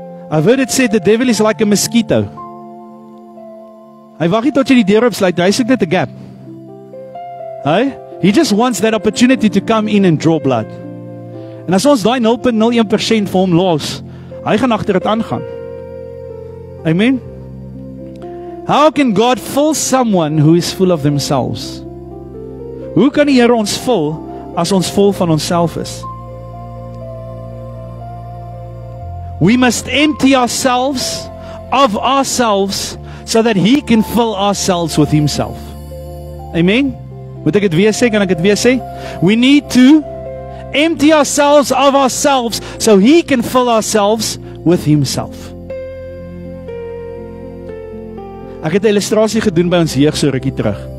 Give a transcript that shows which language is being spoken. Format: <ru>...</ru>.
<en>I've heard it said the devil is like a mosquito.</en> <af>Hy wag nie tot jy die deur opsluit, hy soek net 'n gap.</af> <en>He just wants that opportunity to come in and draw blood.</en> <af>En as ons daai 0.01% vir hom los, hy gaan agter dit aangaan. Amen.</af> <en>How can God fill someone who is full of themselves?</en> <af>Hoe kan die Here ons vul as ons vol van onsself is?</af> <en>We must empty ourselves of ourselves so that He can fill ourselves with Himself. Amen.</en> <af>Moet ek dit weer sê? Kan ek dit weer sê?</af> <en>We need to empty ourselves of ourselves so He can fill ourselves with Himself.</en> <af>Ek het 'n illustrasie gedoen by ons jeug so rukkie terug.</af>